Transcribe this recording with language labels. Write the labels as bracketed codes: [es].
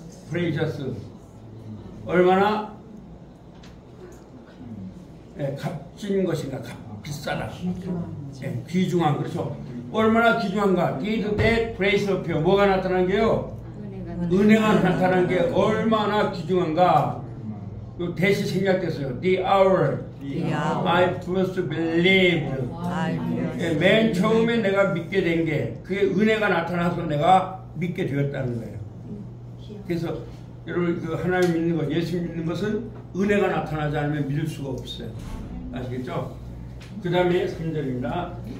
[ko] precious. 얼마나 값진 것인가? 비싸다. 귀중한. 그렇죠. 얼마나 귀중한가? [en] Did that grace appear? [ko] 뭐가 나타난 게요? 은혜가 나타난 게 얼마나 귀중한가? 대시 생략됐어요. [en] The hour I first believed. [ko] 맨 처음에 내가 믿게 된 게 그게 은혜가 나타나서 내가 믿게 되었다는 거예요. 그래서 여러분 그 하나님 믿는 것, 예수 믿는 것은 은혜가 나타나지 않으면 믿을 수가 없어요. 아시겠죠? 그 다음에 3절입니다.